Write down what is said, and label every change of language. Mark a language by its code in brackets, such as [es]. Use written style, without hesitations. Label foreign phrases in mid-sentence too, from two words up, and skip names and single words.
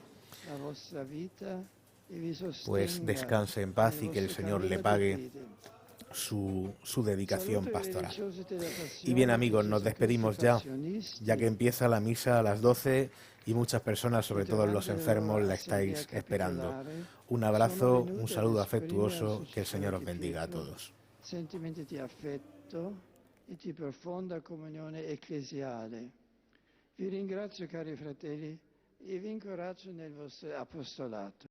[es] Pues descanse en paz y que el Señor le pague su dedicación pastoral. Y bien, amigos, nos despedimos ya que empieza la misa a las 12 y muchas personas, sobre todo los enfermos, la estáis esperando. Un abrazo, un saludo afectuoso, que el Señor os bendiga a todos. [it] Sentimenti di affetto e di profonda comunione ecclesiale. Vi ringrazio, cari fratelli, e vi incoraggio nel vostro apostolato.